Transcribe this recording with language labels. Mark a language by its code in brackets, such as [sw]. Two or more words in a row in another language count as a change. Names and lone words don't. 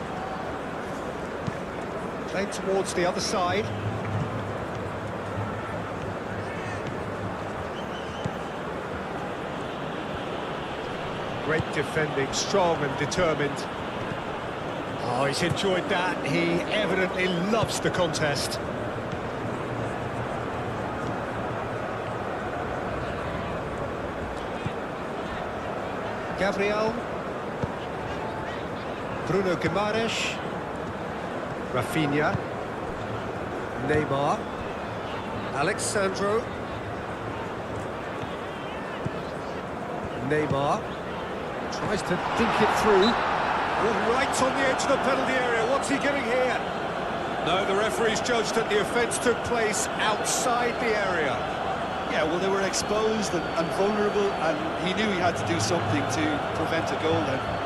[en] Played towards the other side. Great defending, strong and determined. Oh, he's enjoyed that. He evidently loves the contest. Gabriel. Bruno Guimaraes. Rafinha. Neymar. Alexandro. Neymar. Tries to dink it through. Oh, right on the edge of the penalty area. What's he getting here? No, the referee's judged that the offence took place outside the area. Yeah, well, they were exposed and vulnerable, and he knew he had to do something to prevent a goal then.